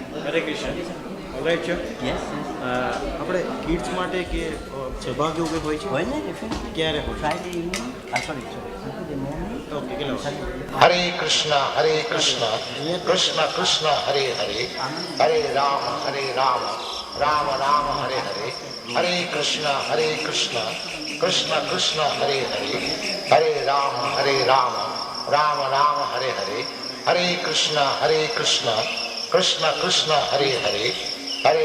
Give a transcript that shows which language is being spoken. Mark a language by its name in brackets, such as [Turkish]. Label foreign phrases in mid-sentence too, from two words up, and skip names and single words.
[Gujarati] હરે કૃષ્ણ. ઓલરાઈટ છે. આપણે કિડ્સ માટે કે સભા કે એવું કંઈ હોય છે? ક્યારે હોય? [English] Friday evening, sorry, Saturday morning. [Gujarati] ઓકે, કેટલા વાગે? [Sanskrit] हरे कृष्ण, कृष्ण कृष्ण, हरे हरे, हरे राम, राम राम, हरे हरे, हरे कृष्ण, कृष्ण कृष्ण, हरे हरे, हरे राम, राम राम, हरे हरे, हरे कृष्ण, कृष्ण कृष्ण, हरे हरे, हरे